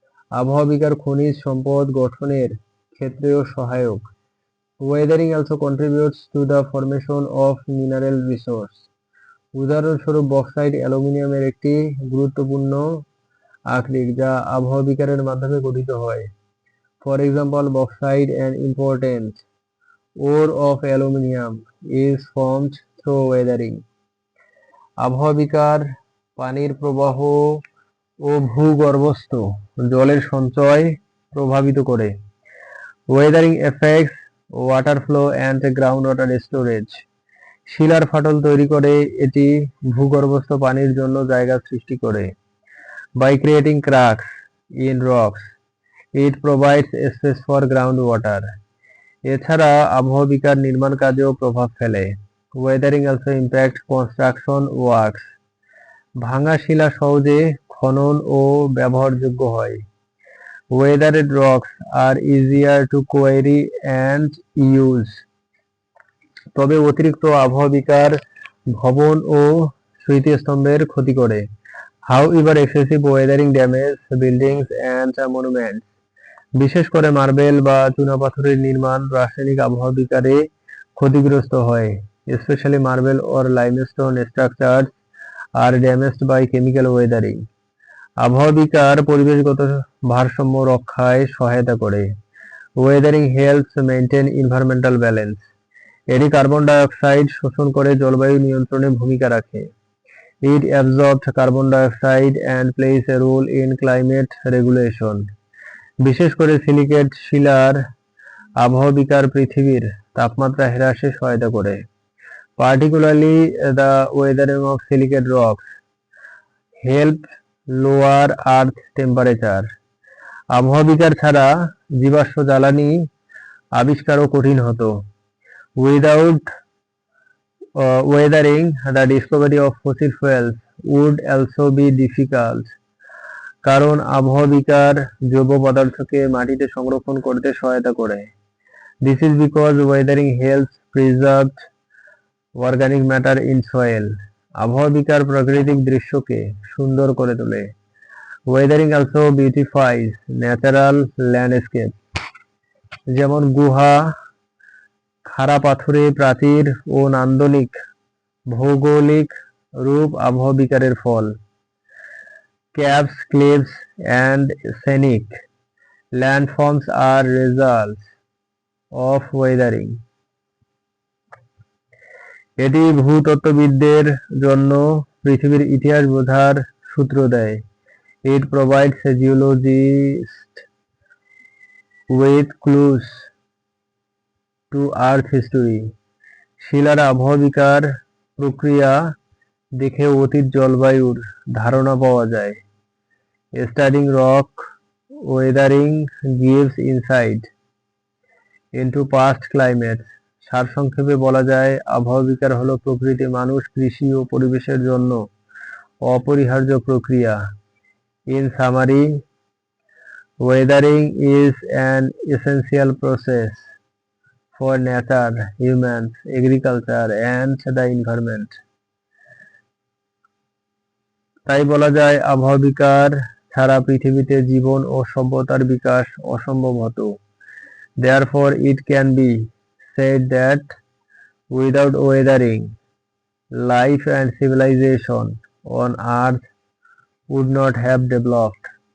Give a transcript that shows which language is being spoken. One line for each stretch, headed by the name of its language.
Bangla: আবহাওয়া বিকার খনিজ সম্পদ গঠনের ক্ষেত্রেও সহায়ক।
English: Weathering also contributes to the formation of mineral resource.
Bangla: উদাহরণস্বরূপ, বক্সাইট অ্যালুমিনিয়ামের একটি গুরুত্বপূর্ণ আকরিক যা আবহাওয়া বিকারের মাধ্যমে গঠিত হয়।
English: For example, bauxite, an important ore of aluminium, is formed through weathering.
Bangla: আবহাওয়া বিকার পানির প্রবাহ ও ভূগর্ভস্থ জলের সঞ্চয় প্রভাবিত করে।
English: Weathering effects water flow and ground water storage.
Bangla: শিলার ফাটল তৈরি করে এটি ভূগর্ভস্থ পানির জন্য জায়গা সৃষ্টি করে।
English: By creating cracks in rocks, it provides space for groundwater.
Bangla: এছাড়া আবহাওয়া বিকার নির্মাণ কাজেও প্রভাব ফেলে।
English: Weathering also impact construction works.
Bangla: ভাঙা শিলা সহজে খনন ও ব্যবহারযোগ্য হয়।
English: Weathered rocks are easier to quarry and use.
Bangla: তবে অতিরিক্ত আবহাওয়া বিকার ভবন ও স্মৃতিস্তম্ভের ক্ষতি করে।
English: However, excessive weathering damages buildings and monuments.
Bangla: বিশেষ করে মার্বেল বা চুনাপাথরের নির্মাণ রাসায়নিক আবহাওয়া বিকারে ক্ষতিগ্রস্ত হয়।
English: Especially marble or limestone structures are damaged by chemical weathering.
Bangla: আবহাওয়া বিকার পরিবেশগত ভারসাম্য রক্ষায় সহায়তা করে।
English: Weathering helps maintain environmental balance.
Bangla: এটি কার্বন ডাই অক্সাইড শোষণ করে জলবায়ু নিয়ন্ত্রণে ভূমিকা রাখে।
English: It absorbs carbon dioxide and plays a role in climate regulation.
Bangla: বিশেষ করে সিলিকেট শিলার আবহাওয়া বিকার পৃথিবীর তাপমাত্রা হ্রাসে সহায়তা করে।
English: Particularly the weathering of silicate rocks help lower earth temperature.
Bangla: আবহাওয়া বিকার ছাড়া জীবাশ্ম জ্বালানি আবিষ্কারও কঠিন হতো।
English: Without weathering, the discovery of fossil fuels would also be difficult.
Bangla: কারণ আবহাওয়া বিকার জৈব পদার্থকে মাটিতে সংরক্ষণ করতে সহায়তা করে।
English: This is because weathering helps preserve organic matter in soil.
Bangla: আবহাওয়া বিকার প্রাকৃতিক দৃশ্যকে সুন্দর করে তোলে।
English: Weathering also beautifies natural landscape.
Bangla: যেমন গুহা, খাড়া পাথুরে প্রাচীর ও নান্দনিক ভৌগোলিক রূপ আবহাওয়া বিকারের ফল।
English: Caves, cliffs and scenic landforms are results of weathering.
Bangla: এটি ভূতত্ত্ববিদদের জন্য পৃথিবীর ইতিহাস বোঝার সূত্র দেয়।
English: It provides geologists with clues to Earth history.
Bangla: শিলার আবহবিকার প্রক্রিয়া দেখে অতীত জলবায়ুর ধারণা পাওয়া যায়।
English: Studying rock weathering gives insight into past climates.
Bangla: সারসংক্ষেপে বলা যায়, আবহবিকার হলো প্রকৃতি, মানুষ, কৃষি ও পরিবেশের জন্য অপরিহার্য প্রক্রিয়া।
English: In summary, weathering is an essential process for nature, humans, agriculture and the environment.
Bangla: তাই বলা যায়, আবহবিকার ছাড়া পৃথিবীতে জীবন ও সভ্যতার বিকাশ অসম্ভব হতো।
English: Therefore, it can be said that without weathering, life and civilization on Earth would not have developed.